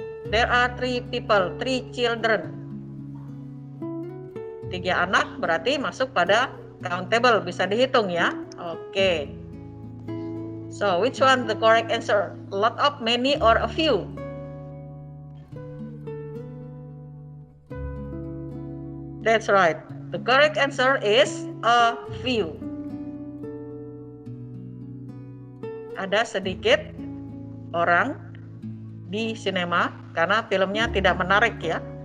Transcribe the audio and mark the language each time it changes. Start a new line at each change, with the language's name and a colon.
English: There are 3 people, 3 children.
Indonesian: 3 anak berarti masuk pada countable, bisa dihitung ya. Oke.
English: So, which one the correct answer? A lot of, many, or a few? That's right. The correct answer is a few.
Indonesian: Ada sedikit orang di sinema karena filmnya tidak menarik ya.